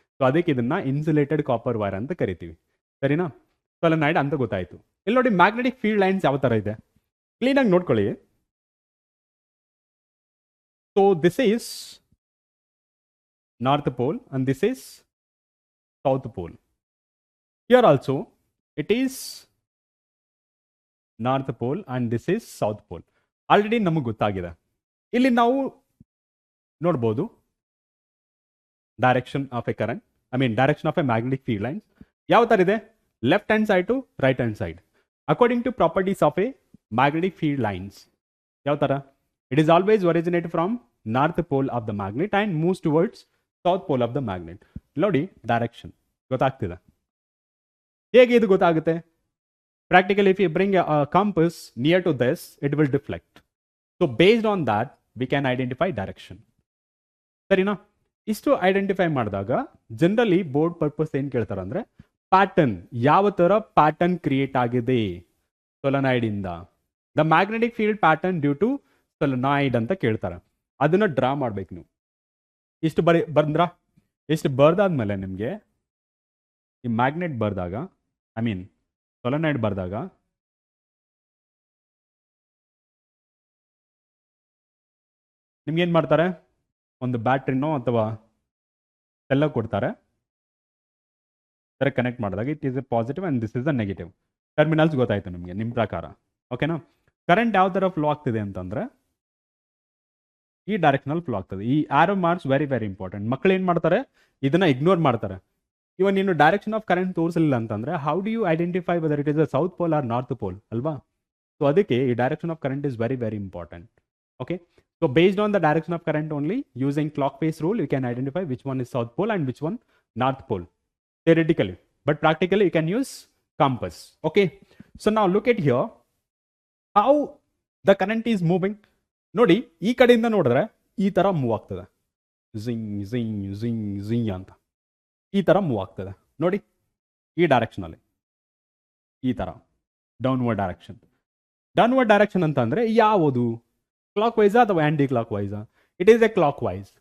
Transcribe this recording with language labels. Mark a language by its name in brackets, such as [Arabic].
[Kannada] So ಅದಕ್ಕೆ ಇದನ್ನ insulated copper wire ಅಂತ ಕರಿತೀವಿ. ಸರಿನಾ? ಸೊಲೆನಾಯ್ಡ್ ಅಂತ ಗೊತ್ತಾಯ್ತು. ಇಲ್ಲಿ ನೋಡಿ, ಮ್ಯಾಗ್ನೆಟಿಕ್ ಫೀಲ್ಡ್ ಲೈನ್ಸ್ ಯಾವ ತರ ಇದೆ? ಕ್ಲೀನಾಗಿ ನೋಡ್ಕೊಳ್ಳಿ. [English] So this is north pole and this is south pole. Here also it is north pole and this is south pole. [Kannada] Already ನಮಗೆ ಗೊತ್ತಾಗಿದೆ. ಇಲ್ಲಿ ನಾವು ನೋಡ್ಬೋದು [English] direction of a current, direction of a magnetic field lines [Kannada] ಯಾವ ತರ ಇದೆ, [English] Left hand side to right hand side according to properties of a magnetic field lines. [Kannada] ಯಾವ ತರ, [English] It is always originate from north pole of the magnet and moves towards south pole of the magnet. [Kannada] ನೋಡಿ direction ಗೊತ್ತಾಗ್ತಿದೆ. ಹೇಗೆ ಇದು ಗೊತ್ತಾಗುತ್ತೆ? [English] Practically, if you bring a compass near to this, it will deflect. So based on that, we can identify direction. [Kannada] ಸರಿನಾ? ಇಷ್ಟು identify ಮಾಡಿದಾಗ generally board purpose ಏನ್ ಕೇಳ್ತಾರೆ ಅಂದ್ರೆ ಪ್ಯಾಟರ್ನ್, ಯಾವ ತರ ಪ್ಯಾಟರ್ನ್ ಕ್ರಿಯೇಟ್ ಆಗಿದೆ ಸೊಲನಾಯ್ಡ್ ಇಂದ, [English] the magnetic field pattern due to solenoid [Kannada] ಅಂತ ಕೇಳ್ತಾರೆ. ಅದನ್ನ ಡ್ರಾ ಮಾಡ್ಬೇಕು ನೀವು. ಇಷ್ಟು ಬಂದ್ರ, ಇಷ್ಟು ಬರ್ದಾದ್ಮೇಲೆ ನಿಮ್ಗೆ ಈ ಮ್ಯಾಗ್ನೆಟ್ ಬರ್ದಾಗ, ಸೊಲನಾಯ್ಡ್ ಬರ್ದಾಗ ನಿಮ್ಗೆ ಏನ್ ಮಾಡ್ತಾರೆ, ಒಂದು ಬ್ಯಾಟ್ರಿನೋ ಅಥವಾ ಎಲ್ಲ ಕೊಡ್ತಾರೆ. [English] Connect ಮಾಡಿದಾಗ it is a positive and this is a negative. Terminals [Kannada] ಗೊತ್ತಾಯ್ತು ನಿಮಗೆ ನಿಮ್ಮ ಪ್ರಕಾರ. ಓಕೆನಾ? ಕರೆಂಟ್ ಯಾವ ತರ ಫ್ಲೋ ಆಗ್ತಿದೆ ಅಂತಂದ್ರೆ ಈ ಡೈರೆಕ್ಷನಲ್ ಫ್ಲೋ ಆಗ್ತದೆ. ಈ ಆರೋ ಮಾರ್ಕ್ಸ್ [English] Very very important. [Kannada] ಮಕ್ಕಳು ಏನ್ ಮಾಡ್ತಾರೆ, ಇದನ್ನ ಇಗ್ನೋರ್ ಮಾಡ್ತಾರೆ. [English] even ನೀನು direction of current [Kannada] ತೋರಿಸಲಿಲ್ಲ ಅಂತಂದ್ರೆ [English] how do you identify whether it is a south pole or north pole [Kannada] ಅಲ್ವಾ? ಸೊ ಅದಕ್ಕೆ ಈ [English] Direction of current is very very important. Okay, so based on the direction of current only, using clockwise rule, you can identify which one is south pole and which one north pole, theoretically. But practically, you can use compass. Okay, so now look at here how the current is moving. [Kannada] ನೋಡಿ, ಈ ಕಡೆಯಿಂದ ನೋಡಿದ್ರೆ ಈ ತರ move ಆಗ್ತದೆ, ಜಿಂಗ್ ಜಿಂಗ್ ಜಿಂಗ್ ಜಿಂಗ್ ಅಂತ ಈ ತರ ಮೂವ್ ಆಗ್ತದೆ. ನೋಡಿ, ಈ ಡೈರೆಕ್ಷನ್ ಅಲ್ಲಿ ಈ ತರ ಡೌನ್ವರ್ಡ್ ಡೈರೆಕ್ಷನ್. ಡೌನ್ವರ್ಡ್ ಡೈರೆಕ್ಷನ್ ಅಂತ ಅಂದ್ರೆ ಯಾವುದು, ಕ್ಲಾಕ್ ವೈಸ್ ಅಥವಾ aunty clock wise? [English] It is a clockwise.